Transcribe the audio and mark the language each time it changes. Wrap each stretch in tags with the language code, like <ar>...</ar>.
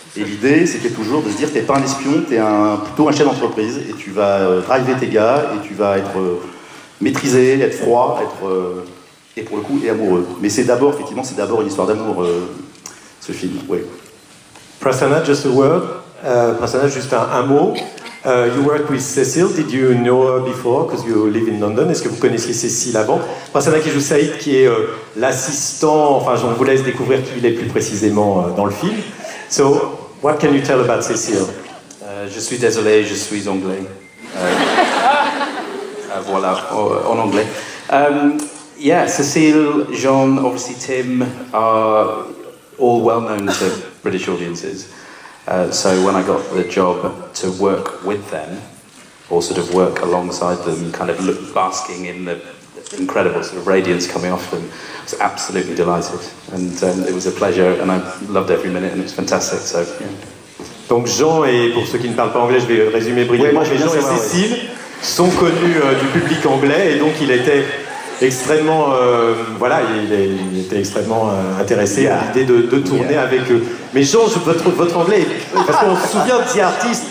<fr>Et l'idée, c'était toujours de se dire, t'es pas un espion, t'es plutôt un chef d'entreprise, et tu vas driver tes gars, et tu vas être maîtrisé, être froid, et pour le coup, et amoureux. Mais c'est d'abord, effectivement, une histoire d'amour, ce film, oui.</fr> <en>Prasanna, just a word. Prasanna,</en> <fr>juste un mot.</fr> <en>You worked with Cécile, did you know her before, because you live in London?</en> <fr>Est-ce que vous connaissiez Cécile avant? Prasanna qui joue Saïd, qui est l'assistant, enfin, on vous laisse découvrir qui il est plus précisément dans le film.</fr> <en>So, what can you tell about Cécile?</en> <fr>Je suis désolé, je suis anglais. Voilà, en anglais.</fr> <en>Yeah, Cécile, Jean, obviously Tim are all well known to British audiences. So when I got the job to work with them, or sort of work alongside them, kind of basking in the incredible sort of radiance coming off them, I was absolutely delighted. And it was a pleasure, and I loved every minute, and it was fantastic. So, yeah.</en> <fr>Donc Jean, et pour ceux qui ne parlent pas anglais, je vais résumer brièvement. Oui, Jean et Cécile sont connus du public anglais, et donc il était extrêmement, voilà, il était extrêmement intéressé à l'idée de tourner avec eux. Mais Jean, votre anglais, parce qu'on se souvient de The Artist.</fr>